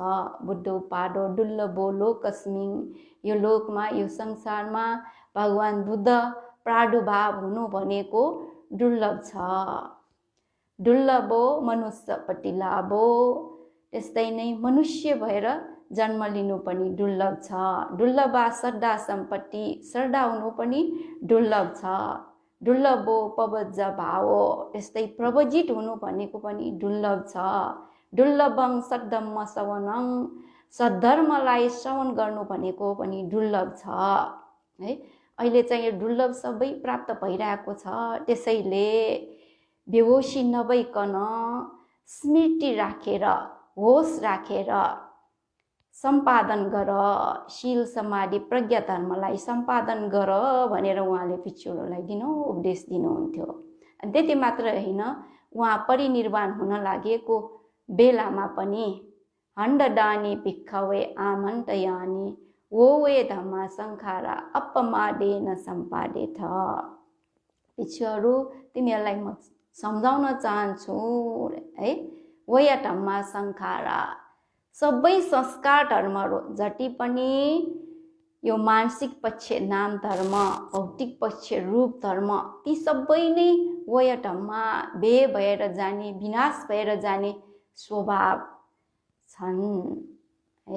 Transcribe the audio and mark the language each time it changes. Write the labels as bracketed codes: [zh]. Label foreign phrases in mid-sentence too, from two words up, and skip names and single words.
[pi] बुद्ध उपादो दुर्लभो लोकस्मिन, [ne] यो लोकमा यो संसारमा भगवान बुद्ध प्रादुर्भाव हुनु भनेको दुर्लभ छ। [pi] दुर्लभो मनुष्यपट्टि लाभो, [ne] त्यस्तै नै मनुष्य भएर जन्म लिनु पनि दुर्लभ छ। [pi] दुर्लभा श्रद्धा सम्पत्ति, [ne] श्रद्धा हुनु पनि दुर्लभ छ। [pi] दुर्लभो पवज भावो, [ne] त्यस्तै प्रवजित हुनु भनेको पनि दुर्लभ छ। [pi] दुर्लभं सद्धम्म श्रवणं, [ne] सद्धर्मलाई श्रवण गर्नु भनेको पनि दुर्लभ छ है। अहिले चाहिँ यो दुर्लभ सबै प्राप्त भइरहेको छ। त्यसैले बेहोसी नभइकन स्मृति राखेर, होस राखेर सम्पादन गर, शील समाधि प्रज्ञा धर्मलाई सम्पादन गर भनेर उहाँले भिक्षुहरूलाई दिनौं उपदेश दिनुहुन्थ्यो। अनि त्यति मात्र होइन, उहाँ परिनिर्वाण हुन लागेको बेलामा पनि [pi] हण्डदानी भिक्षवे आमन्त्रयानि वो वे धम्मा संखारा अपमादेन सम्पादेथ। [ne] भिक्षुहरू तिमीहरूलाई म सम्झाउन चाहन्छु है, [pi] वया धम्मा संखारा, [ne] सबै संस्कार धर्महरू जति पनि यो मानसिक पक्ष नाम धर्म, भौतिक पक्ष रूप धर्म, ती सबै नै [pi] वया धम्मा [ne] भएर जाने, विनाश भएर जाने स्वभाव छन् है।